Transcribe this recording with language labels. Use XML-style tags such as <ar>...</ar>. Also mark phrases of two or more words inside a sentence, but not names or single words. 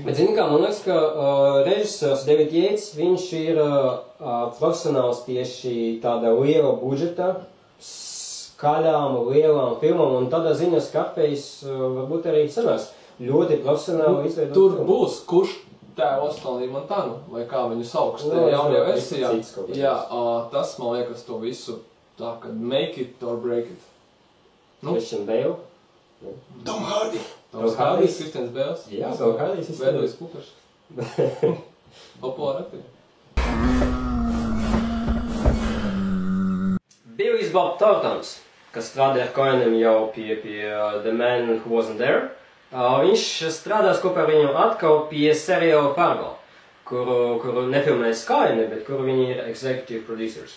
<lv>Bet zini kā, man liekas, ka režisors David Yates, viņš ir profesionāls tieši tāda liela budžeta, skaļām, lielām filmām, un tādā ziņā Scarface varbūt arī sanās ļoti profesionāli izveidot. Tur būs, kurš tēvos Tony Montanu, vai kā viņu sauks te jaunajā versijā. Jā, tas man liekas to visu tā, ka</lv> <en>make it or break it.</en> <lv>Christian Bale. Tom Hardy. Tom Hardy. Christians Bales. Jā, Tom Hardy. Veidojis Kupers. Populāri aktīvi. Billy Bob Thorntons, kas strādā ar Cohenam jau pie The Man Who Wasn't There. Viņš strādās kopā ar viņu atkal pie seriāla Fargo, kuru nefilmēs Coheni, bet kuru viņi ir</lv> <en>executive producers.</en>